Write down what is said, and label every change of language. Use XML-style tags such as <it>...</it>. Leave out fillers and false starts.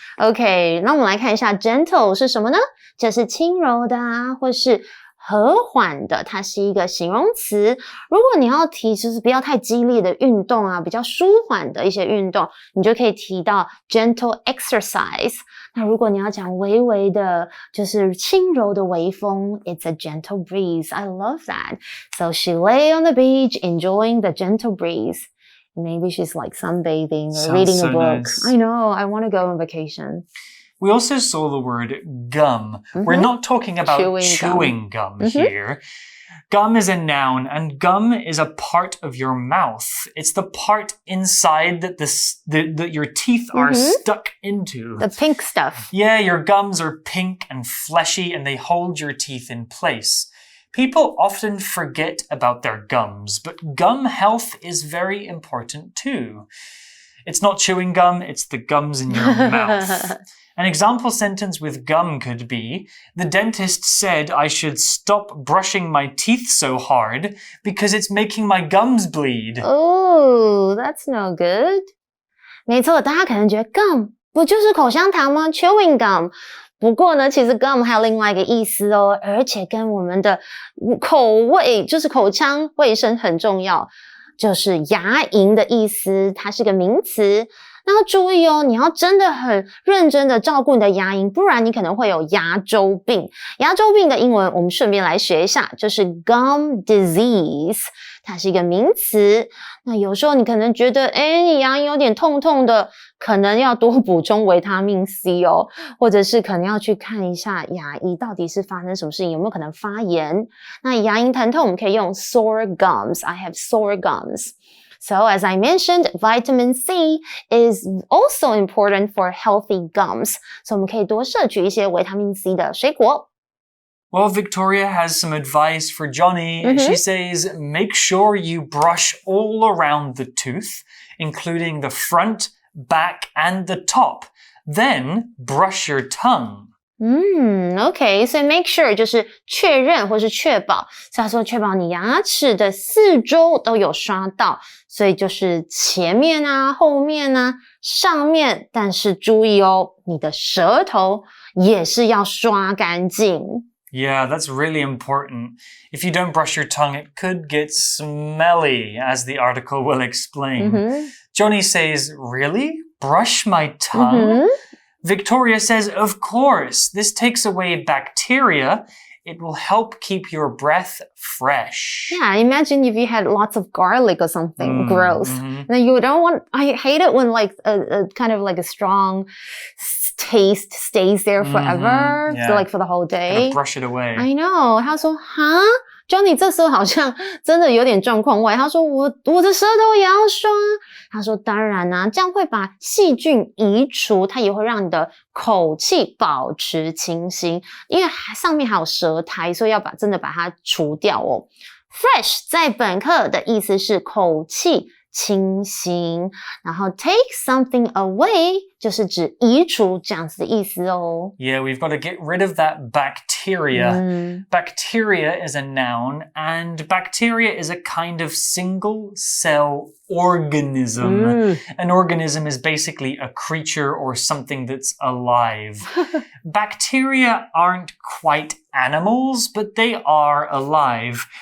<zh>OK, 那我们来看一下 gentle 是什么呢？就是轻柔的啊，或是和缓的，它是一个形容词。如果你要提就是不要太激烈的运动啊，比较舒缓的一些运动，你就可以提到 gentle exercise。那如果你要讲微微的，就是轻柔的微风 ，</zh> <en>it's a gentle breeze. I love that. So she lay on the beach enjoying the gentle breeze.Maybe she's like sunbathing or reading a book. Nice. I know. I want to go on vacation. We also saw the word gum. We're not talking about chewing gum here. Gum is a noun, and gum is a part of your mouth. It's the part inside that your teeth are stuck into. The pink stuff. Yeah, your gums are pink and fleshy, and they hold your teeth in place.People often forget about their gums, but gum health is very important too. It's not chewing gum, it's the gums in your mouth. An example sentence with gum could be, the dentist said I should stop brushing my teeth so hard because it's making my gums bleed. Oh, that's no good.</en> <zh>没错，大家可能觉得 gum 不就是口香糖吗？</zh> <en>Chewing gum.</en> <zh>不过呢，其实 gum 还有另外一个意思哦，而且跟我们的口味，就是口腔卫生很重要，就是牙龈的意思，它是个名词。那要注意哦，你要真的很认真的照顾你的牙龈，不然你可能会有牙周病。牙周病的英文我们顺便来学一下，就是 gum disease， 它是一个名词。那有时候你可能觉得，你牙龈有点痛痛的，可能要多补充维他命 C 哦，或者是可能要去看一下牙医到底是发生什么事情，有没有可能发炎。那牙龈疼痛我们可以用 sore gums.</zh> <en>I have sore gums.So as I mentioned, vitamin C is also important for healthy gums.</en> <zh>So 我们可以多摄取一些维他命 C 的水果。</zh> <en>Well, Victoria has some advice for Johnny. She says, make sure you brush all around the tooth, including the front, back, and the top. Then brush your tongue.OK,</en> <zh>so make sure 就是确认或是确保，所以他说确保你牙齿的四周都有刷到，所以就是前面啊、后面啊、上面，但是注意哦，你的舌头也是要刷干净。</zh> <en>Yeah, that's really important. If you don't brush your tongue, it could get smelly, as the article will explain. Johnny says, really? Brush my tongue?Victoria says, of course, this takes away bacteria. It will help keep your breath fresh. Yeah, imagine if you had lots of garlic or something gross. Then you don't want, I hate it when like a kind of like a strong taste stays there forever, so like for the whole day. Gotta brush it away. I know.</en> <zh>他说，哈？Johnny 这时候好像真的有点状况外，他说我的舌头也要刷。他说当然啊，这样会把细菌移除，它也会让你的口气保持清新，因为上面还有舌苔，所以要真的把它除掉哦。 Fresh 在本课的意思是口气清新，然后 take something away 就是指移除这样子的意思哦。</zh> <en>Yeah, we've got to get rid of that bacteria. Bacteria is a noun, and bacteria is a kind of single-cell organism. An organism is basically a creature or something that's alive. Bacteria aren't quite animals, but they are alive.</en>